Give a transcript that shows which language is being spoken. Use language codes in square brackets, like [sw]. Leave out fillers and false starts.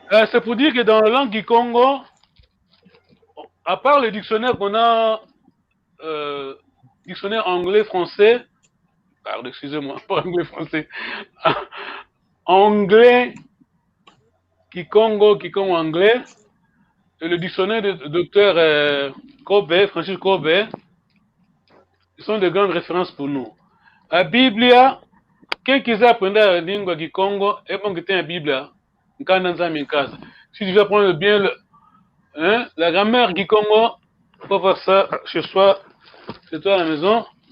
[fr] C'est pour dire que dans la langue Kikongo, à part le dictionnaire qu'on a, dictionnaire anglais-français, pardon, excusez-moi, pas anglais-français, anglais, Kikongo anglais, et le dictionnaire de docteur Kobe, Francis Kobe, ils sont de grandes références pour nous. [pt] La Bible, quem quiser aprender a língua Kikongo, é bom que tenha a Bíblia. [fr] Si tu veux apprendre bien la grammaire Kikongo, faut faire ça chez toi à la maison.